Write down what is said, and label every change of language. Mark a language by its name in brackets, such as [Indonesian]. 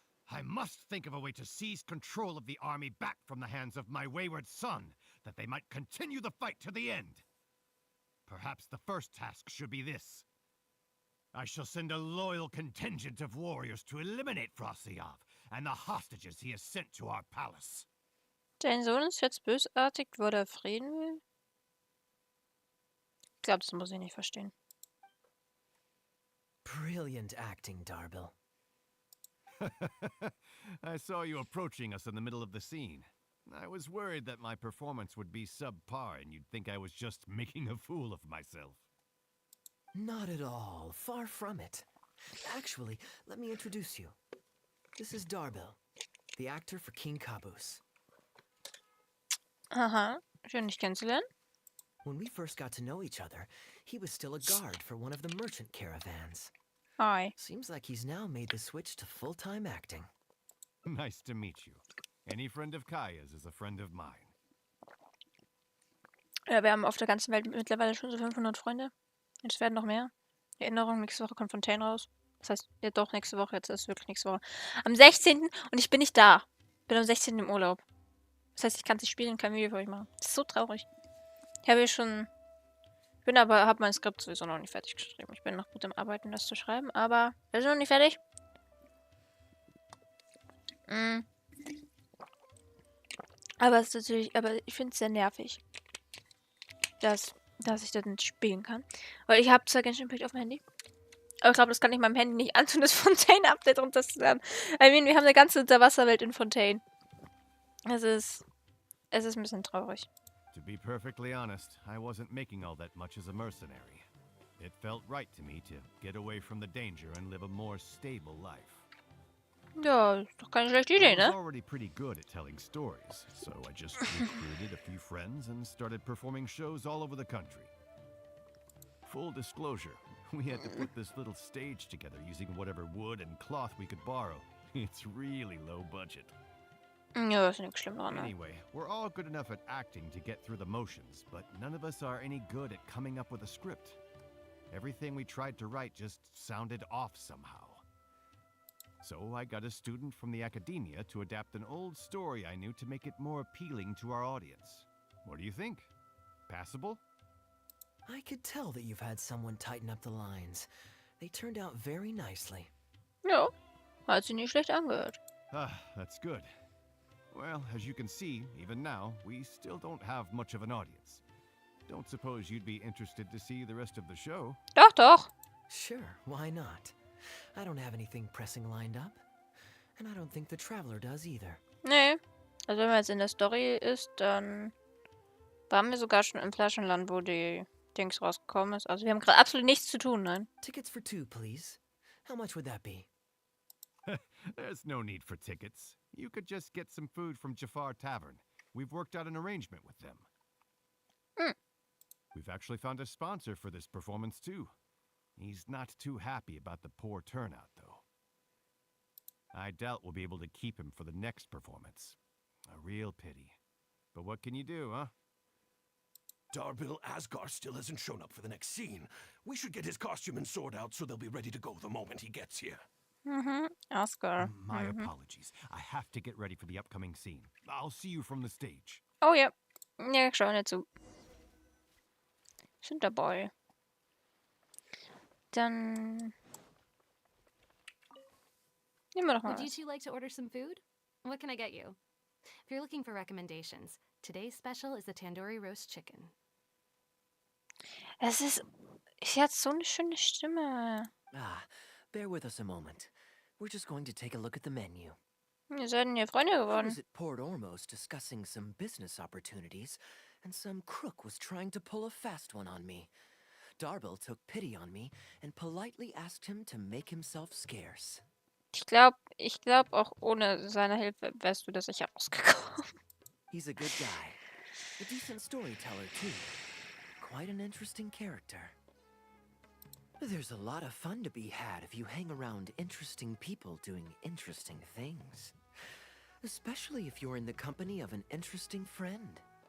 [English] I must think of a way to seize control of the army back from the hands of my wayward son, that they might continue the fight to the end. Perhaps the first task should be this. I shall send a loyal contingent of warriors to eliminate Frosyav and the hostages he has sent to our palace. [German] Dein Sohn ist jetzt bösartig, weil er Frieden will? Ich glaube, das muss ich nicht verstehen. [English] Brilliant acting, Darbil. I saw you approaching us in the middle of the scene. I was worried that my performance would be subpar and you'd think I was just making a fool of myself. Not at all. Far from it. Actually, let me introduce you. This is Darbil, the actor for King Caboose. [German] Aha, schön dich kennenzulernen. [English] When we first got to know each other, he was still a guard for one of the merchant caravans. Hi. Seems like he's now made the switch to full-time acting. Nice to meet you. Any friend of Kaeya's is a friend of mine. [German] Ja, wir haben auf der ganzen Welt mittlerweile schon so 500 Freunde. Jetzt werden noch mehr. Erinnerung, nächste Woche kommt Fontaine raus. Das heißt, ja doch, nächste Woche, jetzt ist wirklich nächste Woche. Am 16. und ich bin nicht da. Bin am 16. im Urlaub. Das heißt, ich kann es nicht spielen, kein Video für euch machen. Das ist so traurig. Ich habe schon... habe mein Skript sowieso noch nicht fertig geschrieben. Ich bin noch gut am Arbeiten, das zu schreiben, aber wir sind noch nicht fertig. Aber es ist natürlich, ich finde es sehr nervig, dass ich das nicht spielen kann. Weil ich habe zwar GENSHIN auf dem Handy, aber ich glaube, das kann ich meinem Handy nicht antun, das Fontaine-Update runterzuladen. Wir haben eine ganze Unterwasserwelt in Fontaine. Es ist ein bisschen traurig. [English] To be perfectly honest, I wasn't making all that much as a mercenary. It felt right to me to get away from the danger and live a more stable life. [German] Ja, ist doch keine schlechte Idee, [English] I was [German] ne? [English] already pretty good at telling stories, so I just recruited a few friends and started performing shows all over the country. Full disclosure, we had to put this little stage together using whatever wood and cloth we could borrow. It's really low budget. [German] Ja, ist nichts schlimm dran, ne? [English] Anyway, we're all good enough at acting to get through the motions, but none of us are any good at coming up with a script. Everything we tried to write just sounded off somehow. So I got a student from the academia to adapt an old story I knew to make it more appealing to our audience. What do you think? Passable? I could tell that you've had someone tighten up the lines. They turned out very nicely. [German] Ja, hat sich nicht schlecht angehört. [English] Ah, that's good. Well, as you can see, even now, we still don't have much of an audience. Don't suppose you'd be interested to see the rest of the show? [German] Doch, doch. [English] Sure, why not? I don't have anything pressing lined up. And I don't think the Traveler does either. [German] Nee. Also wenn man jetzt in der Story ist, dann waren wir sogar schon im Flaschenland, wo die Dings rausgekommen ist. Also wir haben gerade absolut nichts zu tun, nein. [English] Tickets for 2, please. How much would that be? There's no need for tickets. You could just get some food from Jafar Tavern. We've worked out an arrangement with them. We've actually found a sponsor for this performance, too. He's not too happy about the poor turnout, though. I doubt we'll be able to keep him for the next performance. A real pity. But what can you do, huh? Darbil Asgar still hasn't shown up for the next scene. We should get his costume and sword out so they'll be ready to go the moment he gets here. Oscar. My apologies. I have to get ready for the upcoming scene. I'll see you from the stage. [German] Oh ja. Ja, schau nicht zu. Sind dabei. Dann nehmen wir doch mal [English] Would you [German] was. [English] two like to order some food? What can I get you? If you're looking for recommendations, today's special is the tandoori roast chicken. [German] Sie hat so eine schöne Stimme. [English] Ah, bear with us a moment. We're just going to take a look at the menu. [German] Wir sind hier Freunde [English] I [German] geworden. [English] was at Port Ormos discussing some business opportunities, and some crook was trying to pull a fast one on me. Darbil took pity on me and politely asked him to make himself scarce. [German] Ich glaub auch ohne seine Hilfe wärst du da sicher rausgekommen. [English] He's a good guy. A decent storyteller, too. Quite an interesting character. There's a lot of fun to be had if you hang around interesting people doing interesting things. Especially if you're in the company of an interesting friend.